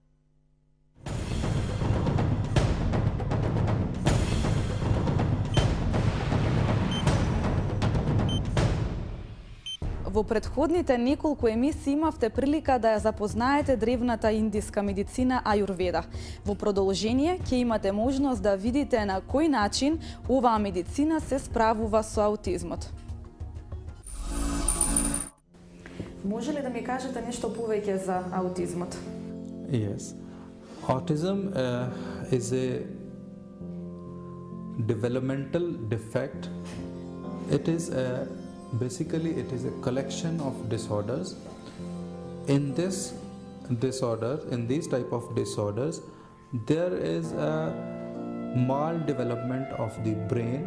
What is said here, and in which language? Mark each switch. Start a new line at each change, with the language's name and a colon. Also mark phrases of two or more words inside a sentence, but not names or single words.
Macedonian: Во претходните неколку емисии имавте прилика да ја запознаете древната индиска медицина Аюрведа. Во продолжение ќе имате можност да видите на кој начин оваа медицина се справува со аутизмот. Може ли да ми кажете нешто повеќе за аутизмот?
English: Yes. Autism is a developmental defect. It is basically it is a collection of disorders. In this disorder, in these type of disorders, there is a maldevelopment of the brain.